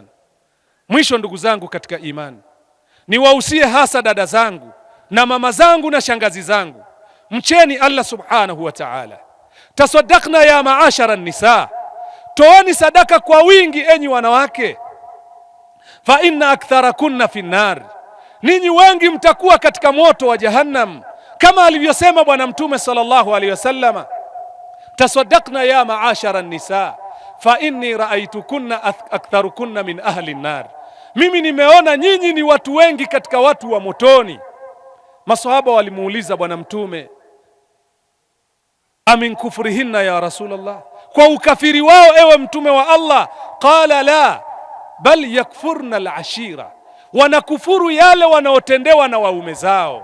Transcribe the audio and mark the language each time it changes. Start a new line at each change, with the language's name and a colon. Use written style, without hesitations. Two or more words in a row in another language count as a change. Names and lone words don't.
Swahili: Mwisho ndugu zangu katika imani, niwahusie hasa dada zangu na mama zangu na shangazi zangu, mcheni Allah
Arabic: سبحانه وتعالى. تصدقن يا معشر النساء,
Swahili: toeni sadaka kwa wingi enyi wanawake.
Arabic: فإن أكثركن في النار,
Swahili: ninyi wengi mtakuwa katika moto wa jahannam, kama alivyosema Bwana Mtume
Arabic: صلى الله عليه وسلم, تصدقن يا معشر النساء فإني رأيتكن أكثركن من أهل النار,
Swahili: mimi nimeona nyinyi ni watu wengi katika watu wa motoni. Maswahaba walimuuliza Bwana Mtume,
Arabic: أمن كفرهن يا رسول الله,
Swahili: kwa ukafiri wao ewe Mtume wa Allah?
Arabic: قال لا بل يكفرن العشير,
Swahili: wanakufuru yale wanaotendewa na waume zao.